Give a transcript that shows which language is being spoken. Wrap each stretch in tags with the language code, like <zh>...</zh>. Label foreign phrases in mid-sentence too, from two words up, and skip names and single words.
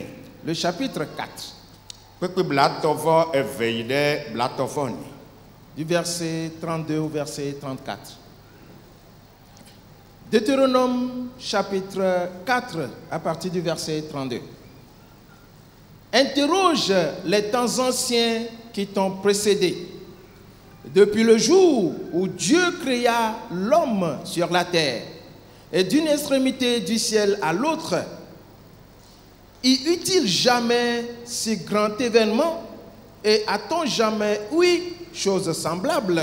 <fr>le chapitre 4,</fr> <ee>Kpekpe blatɔ-vɔ eve yi ɖe blatɔ-vɔ ne.</ee> <fr>du verset 32 au verset 34. Deutéronome chapitre 4 à partir du verset 32. Interroge les temps anciens qui t'ont précédé. Depuis le jour où Dieu créa l'homme sur la terre et d'une extrémité du ciel à l'autre, y eut-il jamais si grand événement et a-t-on jamais ouï chose semblable?</fr>